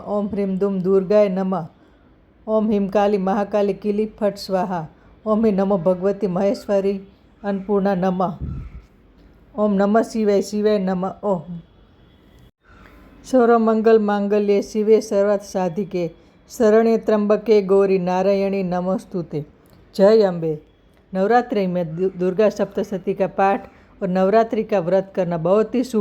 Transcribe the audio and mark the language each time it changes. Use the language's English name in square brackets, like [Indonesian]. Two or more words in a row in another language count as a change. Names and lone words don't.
[Sanskrit] ઓમ હ્રીમ ધૂમ દુર્ગાય નમઃ। ઓમ હિમ કાલી મહાકાલી કિલી ફટ સ્વાહા। ઓમ હિ નમો ભગવતી મહેશ્વરી અન્નપૂર્ણા નમઃ। ઓમ નમઃ શિવાય નમઃ। ઓમ સર્વમંગલ માંગલ્યે શિવે સર્વાર્થ સાધિકે शरण्ये त्र्यंबके गौरी नारायणी नमोस्तुते। [Hindi] जय अम्बे। नवरात्रि में दुर्गा सप्तशती का पाठ और नवरात्रि का व्रत करना बहुत ही शुभ।